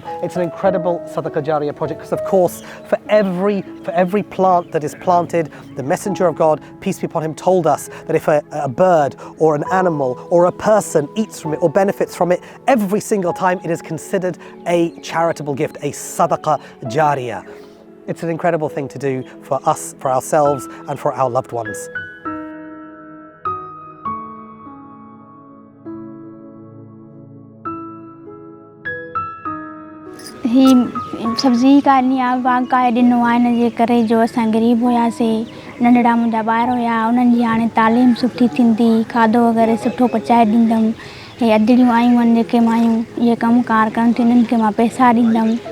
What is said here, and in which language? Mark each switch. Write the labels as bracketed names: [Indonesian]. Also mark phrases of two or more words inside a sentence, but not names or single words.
[English] It's an incredible [Arabic] Sadaqah Jariyah [English] project because, of course, for every plant that is planted, the Messenger of God, peace be upon him, told us that if a bird or an animal or a person eats from it or benefits from it, every single time it is considered a charitable gift, a [Arabic] Sadaqah Jariyah. [English] It's an incredible thing to do for us, for ourselves and for our loved ones. [Sindhi] ही सब्जी काटनी आहे बाग़ ॾिनो आहे हिन जे करे जो असां ग़रीब हुआसीं नंढड़ा मुंहिंजा ॿार हुया उन्हनि जी हाणे तालीम सुठी थींदी खाधो वग़ैरह सुठो पचाए ॾींदमि हे अधड़ियूं आयूं आहिनि जेके मायूं इहे कमकार कनि थियूं इन्हनि खे मां पैसा ॾींदमि